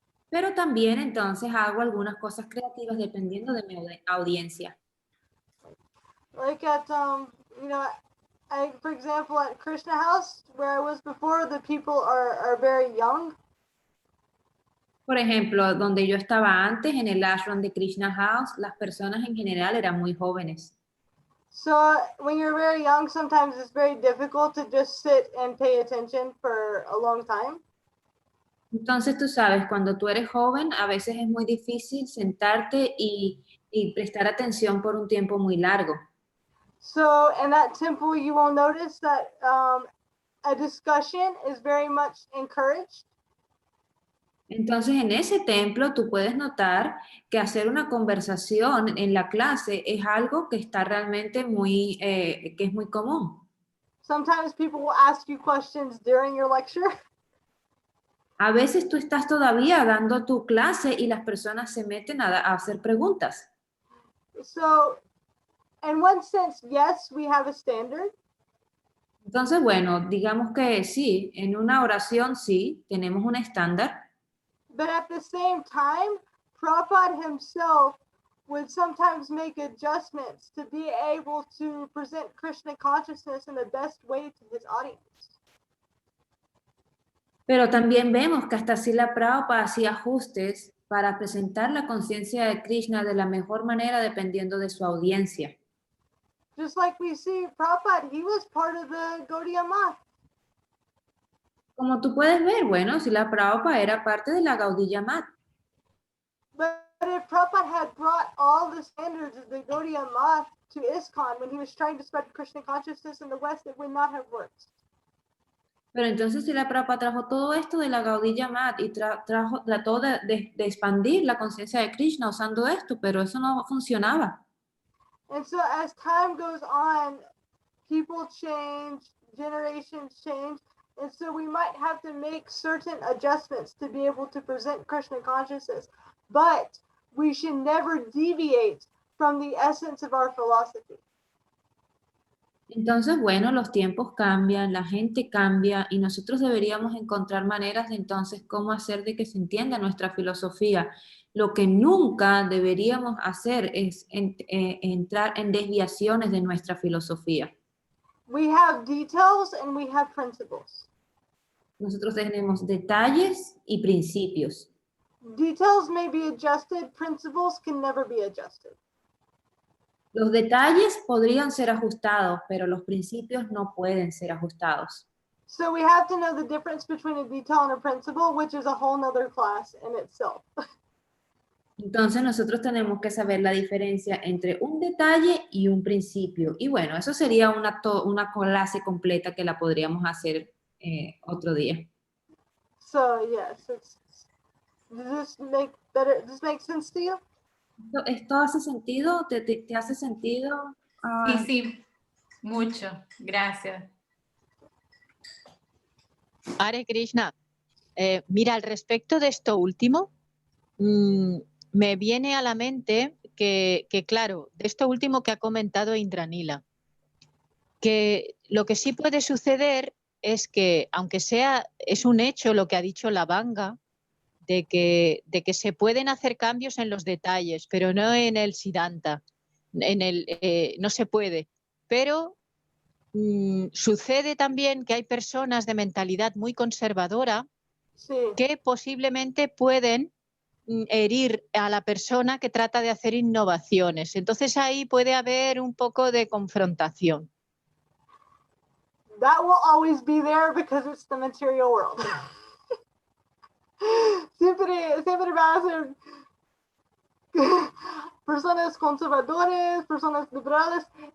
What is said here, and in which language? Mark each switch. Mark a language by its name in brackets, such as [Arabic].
[Spanish] Pero también entonces hago algunas cosas creativas dependiendo de mi audiencia. [English] Like at, you know, for example, at Krishna House, where I was before, the people are very young. [Spanish] Por ejemplo, donde yo estaba antes, en el ashram de Krishna House, las personas en general eran muy jóvenes. [English] So when you're very young, sometimes it's very difficult to just sit and pay attention for a long time. [Spanish] Entonces, tú sabes, cuando tú eres joven, a veces es muy difícil sentarte y prestar atención por un tiempo muy largo. [English] So in that temple, you will notice that a discussion is very much encouraged. [Spanish] Entonces, en ese templo tú puedes notar que hacer una conversación en la clase es algo que está realmente muy, que es muy común. [English] Sometimes people will ask you questions during your lecture. [Spanish] A veces tú estás todavía dando tu clase y las personas se meten a hacer preguntas. [English] So, in one sense, yes, we have a standard. [Spanish] Entonces, bueno, digamos que sí, en una oración sí, tenemos un estándar. [English] But at the same time, Prabhupada himself would sometimes make adjustments to be able to present Krishna consciousness in the best way to his audience. [Spanish] Pero también vemos que hasta Srila Prabhupada hacía ajustes para presentar la conciencia de Krishna de la mejor manera dependiendo de su audiencia. [English] Just like we see Prabhupada, he was part of the Gaudiya Math. [Spanish] Como tú puedes ver, bueno, Srila Prabhupada era parte de la Gaudiya Math. [English] But if Prabhupada had brought all the standards of the Gaudiya Math to ISKCON when he was trying to spread Krishna consciousness in the West, it would not have worked. [Spanish] Pero entonces Srila Prabhupada trajo todo esto de la Gaudiya Math y trató de expandir la conciencia de Krishna usando esto, pero eso no funcionaba. [English] And so as time goes on, people change, generations change, and so we might have to make certain adjustments to be able to present Krishna consciousness, but we should never deviate from the essence of our philosophy. [Spanish] Entonces, bueno, los tiempos cambian, la gente cambia y nosotros deberíamos encontrar maneras de entonces cómo hacer de que se entienda nuestra filosofía. Lo que nunca deberíamos hacer es entrar en desviaciones de nuestra filosofía. [English] We have details and we have principles. [Spanish] Nosotros tenemos detalles y principios. [English] Details may be adjusted, principles can never be adjusted. [Spanish] Los detalles podrían ser ajustados, pero los principios no pueden ser ajustados. [English] So we have to know the difference between a detail and a principle, which is a whole nother class in itself. [Spanish] Entonces nosotros tenemos que saber la diferencia entre un detalle y un principio. Y bueno, eso sería una clase completa que la podríamos hacer otro día. [English] So yes, does this make sense to you? [Spanish] ¿Esto hace sentido? ¿Te hace sentido? Sí, sí, mucho. Gracias. Hare Krishna. Mira, al respecto de esto último, me viene a la mente que, claro, de esto último que ha comentado Indranila, que lo que sí puede suceder es que, aunque es un hecho lo que ha dicho la Vanga, de que se pueden hacer cambios en los detalles, pero no en el Siddhanta, no se puede. Pero sucede también que hay personas de mentalidad muy conservadora que posiblemente pueden herir a la persona que trata de hacer innovaciones. Entonces ahí puede haber un poco de confrontación. [English] That will always be there because it's the material world. [Spanish] siempre va a ser personas conservadoras, personas liberales.